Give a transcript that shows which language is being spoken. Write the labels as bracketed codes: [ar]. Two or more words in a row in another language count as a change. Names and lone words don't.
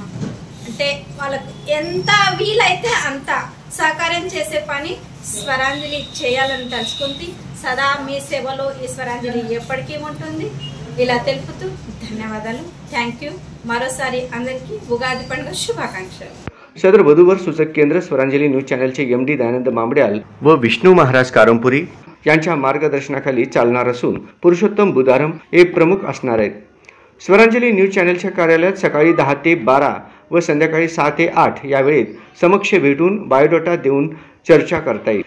[te] అంటే వాళ్ళకు ఎంత వీలైతే అంత సహకారం చేసే పని స్వరాంజలి చేయాలని తలుచుకుంది। సదా మీ సేవలో ఈ స్వరాంజలి ఎప్పటికీ ఉంటుంది ఇలా తెలుపుతూ ధన్యవాదాలు। [en] thank you. [te] మరోసారి అందరికీ ఉగాది పండుగ శుభాకాంక్షలు। [mr] सदर वधूवर सूचक केंद्र स्वरांजली न्यूज चॅनलचे MD दयानंद मामड्याल व विष्णू महाराज कारंपुरी यांच्या मार्गदर्शनाखाली चालणार असून पुरुषोत्तम बुधारम हे प्रमुख असणार आहेत। स्वरांजली न्यूज चॅनलच्या कार्यालयात सकाळी 10 ते 12 व संध्याकाळी 6 ते 8 या वेळेत समक्ष भेटून बायोडाटा देऊन चर्चा करता येईल।